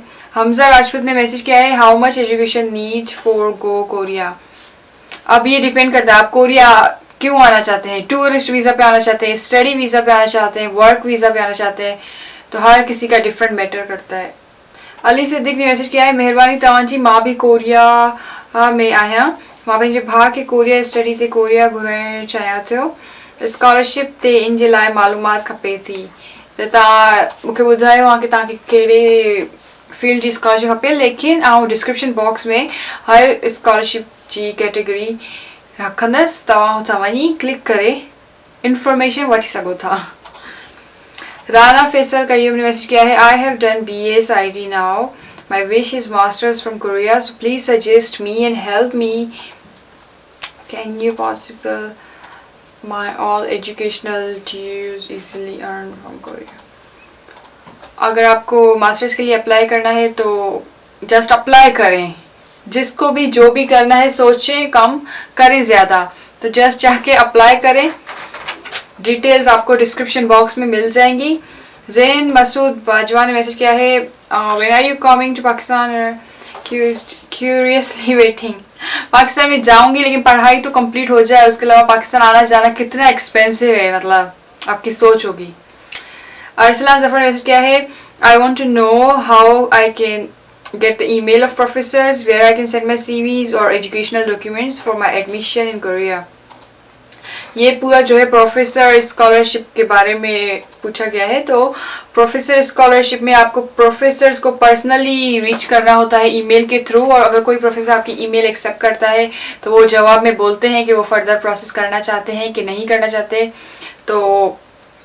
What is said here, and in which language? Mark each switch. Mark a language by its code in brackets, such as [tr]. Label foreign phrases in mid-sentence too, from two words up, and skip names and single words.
[ur] حمزہ راجپوت نے میسج کیا ہے, [en] how much education need for go Korea. [ur] اب یہ ڈیپینڈ کرتا ہے آپ کوریا کیوں آنا چاہتے ہیں. [en] tourist visa [ur] پہ آنا چاہتے ہیں, [en] study visa [ur] پہ آنا چاہتے ہیں, [en] work visa [ur] پہ آنا چاہتے ہیں، تو ہر کسی کا [en] different matter [ur] کرتا ہے. علی صدیق نے میسج کیا ہے, [sd] मेहरबानी तवांजी मां भी कोरिया में आया, मां पंहिंजे भाउ खे कोरिया स्टडी ते कोरिया घुराइण चाहियां थियो, स्कॉलरशिप ते इन जे लाइ मालूमात खपे थी. त तव्हां मूंखे ॿुधायो आहे कि तव्हांखे कहिड़े फील्ड जी स्कॉलरशिप खपे, लेकिन आउं [en] डिस्क्रिप्शन बॉक्स [sd] में हर स्कॉलरशिप जी कैटेगरी रखंदसि, तव्हां हुतां वञी क्लिक करे इंफॉर्मेशन वठी सघो था. [ur] رانا فیصل قیوم نے میسج کیا ہے, [en] I have done BS ID now, my wish is masters from Korea, so please suggest me and help me, can you possible my all educational dues easily earned from Korea. [ur] اگر آپ کو ماسٹرز کے لیے اپلائی کرنا ہے تو [en] just apply [ur] کریں. جس کو بھی جو بھی کرنا ہے سوچیں کم کریں زیادہ، تو جسٹ جا کے اپلائی کریں. ڈیٹیلز آپ کو [en] description box [ur] میں مل جائیں گی. زین مسعود باجوہ نے میسج کیا ہے, [en] when are you coming to Pakistan, curiously waiting. [ur] پاکستان میں جاؤں گی لیکن پڑھائی تو کمپلیٹ ہو جائے، اس کے علاوہ پاکستان آنا جانا کتنا ایکسپینسو ہے، مطلب آپ کی سوچ ہوگی. ارسلان ظفر نے میسج کیا ہے, [en] I want to know how I can get the email of professors where I can send my CVs or educational documents for my admission in Korea. [ur] یہ پورا جو ہے [en] professor scholarship [ur] کے بارے میں پوچھا گیا ہے. تو [en] professor scholarship [ur] میں آپ کو پروفیسرز کو [en] personally reach [ur] کرنا ہوتا ہے ای میل کے تھرو، اور اگر کوئی پروفیسر آپ کی [en] email accept [ur] کرتا ہے تو وہ جواب میں بولتے ہیں کہ وہ [en] further process [ur] کرنا چاہتے ہیں کہ نہیں کرنا چاہتے.